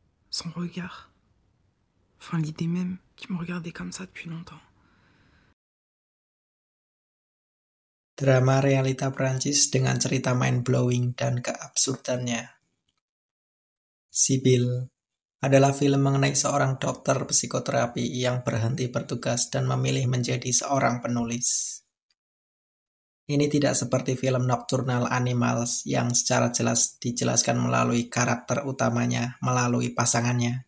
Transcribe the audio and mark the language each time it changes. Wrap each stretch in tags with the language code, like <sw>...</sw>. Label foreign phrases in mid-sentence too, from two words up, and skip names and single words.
<fr>son regard. Enfin, l'idée même qu'il me regardait comme ça depuis longtemps.</fr> <id>Drama realita Prancis dengan cerita mind-blowing dan keabsurdannya. Sibyl adalah film mengenai seorang dokter psikoterapi yang berhenti bertugas dan memilih menjadi seorang penulis. Ini tidak seperti film Nocturnal Animals yang secara jelas dijelaskan melalui karakter utamanya melalui pasangannya.</id>